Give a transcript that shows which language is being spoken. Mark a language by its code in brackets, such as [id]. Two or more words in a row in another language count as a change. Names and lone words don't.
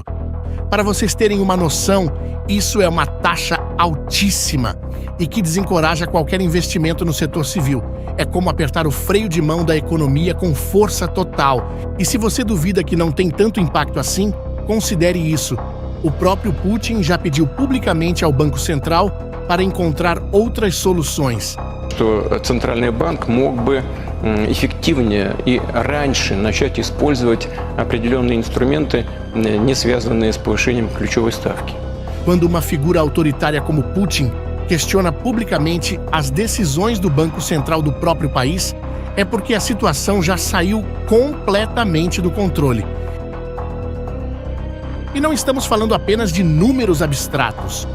[pt] Para vocês terem uma noção, isso é uma taxa altíssima e que desencoraja qualquer investimento no setor civil. É como apertar o freio de mão da economia com força total. E se você duvida que não tem tanto impacto assim, considere isso. O próprio Putin já pediu publicamente ao Banco Central para encontrar outras soluções. [ru] Что Центральный банк мог бы эффективнее и раньше начать использовать определенные инструменты, не связанные с повышением ключевой ставки. [pt] Quando uma figura autoritária como Putin questiona publicamente as decisões do Banco Central do próprio país, é porque a situação já saiu completamente do controle. E não estamos falando apenas de números abstratos.